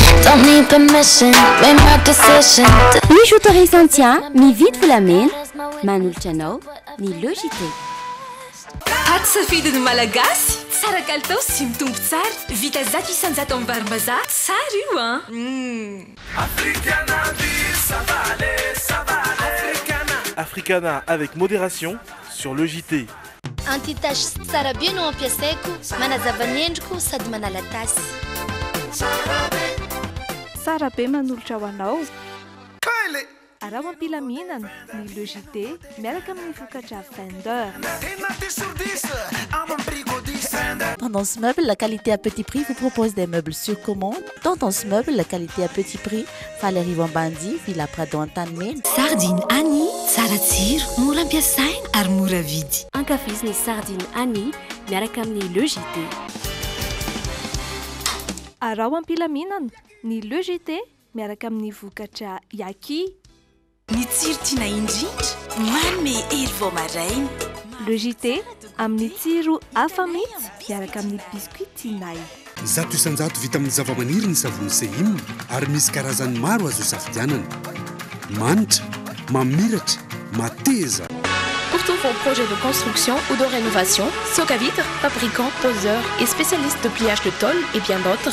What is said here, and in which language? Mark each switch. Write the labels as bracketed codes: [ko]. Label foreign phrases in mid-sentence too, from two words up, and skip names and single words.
[en] Don't need permission, made my decision. [mg] Misy autorisation mividy volamena manolotra anao ny logité. Paty safidiny malagasy tsara kalitao sy mitombo tsara vita zato isanjato amin'ny varim-bazaha tsara io [fr] Africana avec modération sur le JT. [mg] Anti-tache tsara be no ampiasaiko manazava ny endriko sady manala tasy. Tsara be manolotra ho anao. Araho ampilaminana ny logité miaraka amin'ny vokatra Fender. [fr] Tendance Meuble, la qualité à petit prix, vous propose des meubles sur commande. Tendance Meuble, la qualité à petit prix, Valérie Vambandi, Villa Prado Antanmen. [mg] Sardine Annie, tsara tsiro, mora ampiasaina ary mora vidy. Ankafiziny sardine Annie miaraka amin'ny logité. Araho ampilaminana ny logité miaraka amin'ny vokatra Yaki. Ny tsiro tiana indrindra, manome hery vao maraina. Logité amin'ny tsiro hafa mihitsy miaraka amin'ny biscuit tinay. Zato isanjato vita amin'ny zavamaniry ny savony Sehim ary misy karazany maro azo isafidianana. Manitra, mamiratra, mateza. [fr] Pour tous vos projets de construction ou de rénovation, Socavitre, fabricant, poseur et spécialiste de pliage de tôle et bien d'autres.